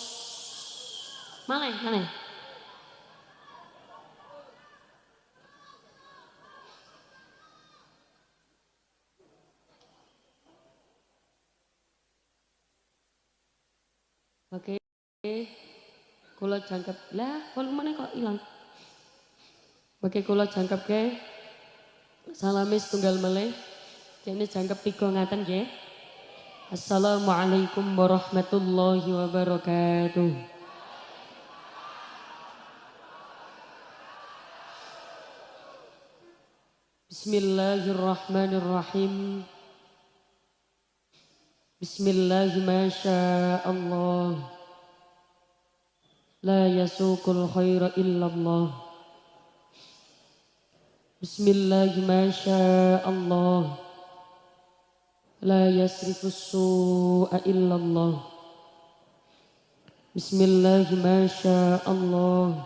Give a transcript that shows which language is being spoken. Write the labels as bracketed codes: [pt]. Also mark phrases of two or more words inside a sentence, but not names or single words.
[jv] Maneh. Oke. Kula jangkep. Lah, volumenya kok ilang? Oke, kula jangkepke. Salame setunggal melih. Dene jangkep 3 ngaten nggih. [ar] السلام عليكم ورحمة الله وبركاته. بسم الله الرحمن الرحيم. بسم الله ما شاء الله. لا يسوق الخير إلا الله. بسم الله ما شاء الله. لا يصرف السوء إلا الله. بسم الله ما شاء الله.